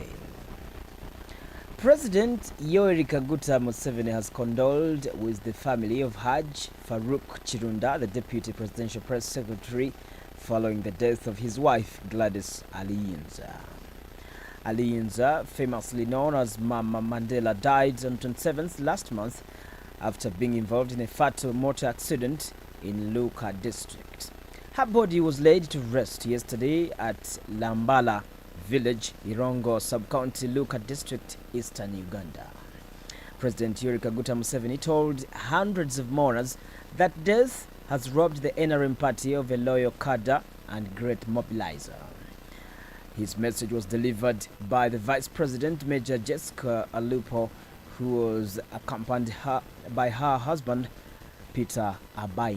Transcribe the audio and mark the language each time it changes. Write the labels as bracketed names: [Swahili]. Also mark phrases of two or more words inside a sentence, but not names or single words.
[English] President Yoweri Kaguta Museveni has condoled with the family of Haj Farouk Chirunda, the Deputy Presidential Press Secretary, following the death of his wife, Gladys Aliyinza. Aliyinza, famously known as Mama Mandela, died on 27th last month after being involved in a fatal motor accident in Luka district. Her body was laid to rest yesterday at Lambala village, Irongo sub-county, Luka district, eastern Uganda. President Yoweri Kaguta Museveni told hundreds of mourners that death has robbed the NRM party of a loyal cadre and great mobilizer. His message was delivered by the Vice President, Major Jessica Alupo, who was accompanied by her husband, Peter Abaine.